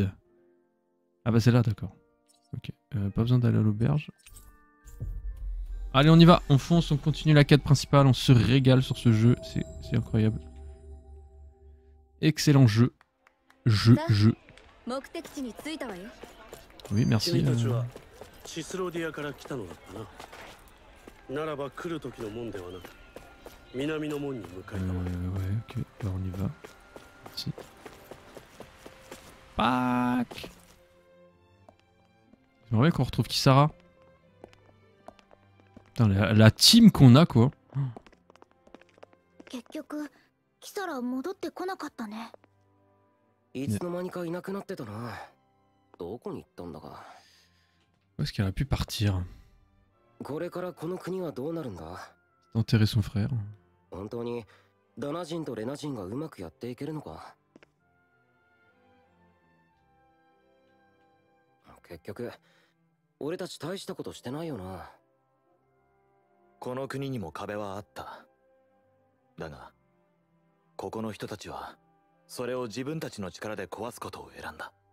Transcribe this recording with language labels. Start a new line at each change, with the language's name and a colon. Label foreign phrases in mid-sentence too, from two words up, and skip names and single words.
French: Ah bah c'est là d'accord. Ok. Pas besoin d'aller à l'auberge. Allez on y va. On fonce, on continue la quête principale. On se régale sur ce jeu. C'est incroyable. Excellent jeu. Jeu.
Japanese: 目的地に着いたわよ。
French: Oui, merci.
Japanese: 君たちはシスロディアから来たのだったな。ならば来る時の門ではなく南の門に向かいたまえ。
French: Ouais, ok, alors on y va. Merci. Pack. J'aimerais qu'on retrouve Kisara. Putain, la team qu'on a, quoi.
Japanese: 結局キサラ戻ってこなかったね。いつの間にかいなくなってたな。どこに行ったんだか。
French: Où est-ce qu'elle a pu partir?
Japanese: これからこの国はどうなるんだ。
French: Enterrer son frère.
Japanese: 本当にダナ人とレナ人がうまくやっていけるのか。結局俺たち大したことしてないよな。この国にも壁はあった。だがここの人たちはそれを自分たちの力で壊すことを選んだ。